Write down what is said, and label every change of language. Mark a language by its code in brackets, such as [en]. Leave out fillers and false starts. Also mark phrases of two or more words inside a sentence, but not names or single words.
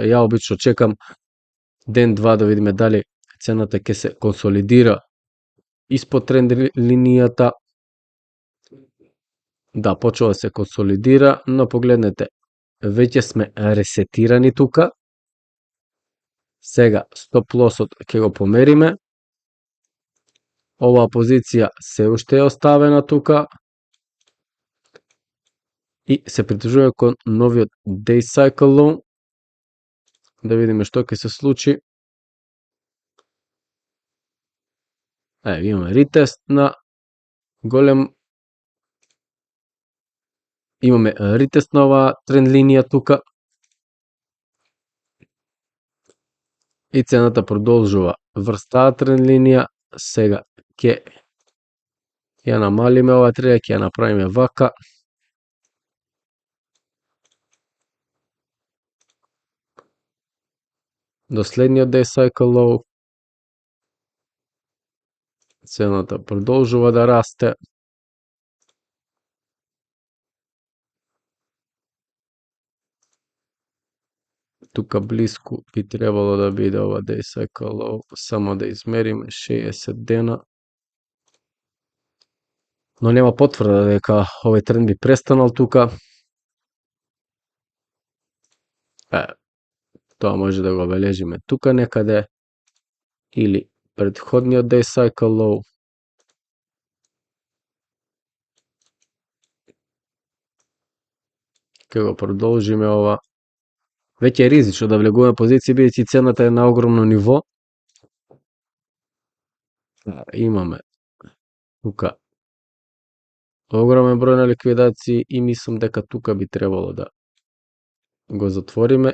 [mk] Ја обично чекам ден-два да видиме дали цената ќе се консолидира испод тренд линијата Да, почува да се консолидира, но погледнете, веќе сме ресетирани тука. Сега стоп лосот ќе го помериме. Оваа позиција се уште е оставена тука и се придружува кон новиот [en] day cycle low. [mk] Да видиме што ќе се случи. Имаме ретест на голем. Имаме ретест на оваа тренд линија тука. И цената продолжува врз таа тренд линија. Сега ќе ја намалиме оваа тренд, ќе ја направиме вака. До следниот [en] day cycle low. [mk] Цената продолжува да расте. Тука блиску би требало да биде ова [en] day cycle low, [mk] само да измериме 60 дена. Но нема потврда дека овој тренд би престанал тука. Тоа може да го бележиме тука некаде или претходниот [en] day cycle low. [mk] Ке го продолжиме ова. Веќе е ризично да влегуваме позиција бидејќи цената е на огромно ниво. Имаме тука огромен број на ликвидации и мислам дека тука би требало да го затвориме.